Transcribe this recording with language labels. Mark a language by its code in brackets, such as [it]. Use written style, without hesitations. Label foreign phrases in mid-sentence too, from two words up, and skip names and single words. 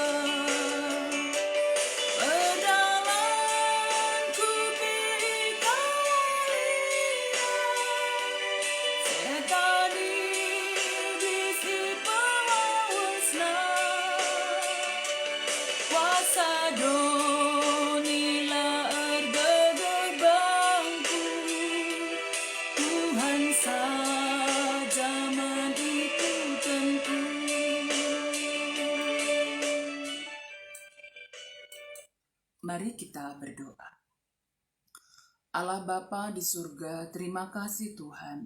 [btx] perdalanku pikalina, setani bisi pawasna, kuasa donila ergagah bangku, Tuhan saja itu tentu. [id] Mari kita berdoa. Allah Bapa di surga, terima kasih Tuhan.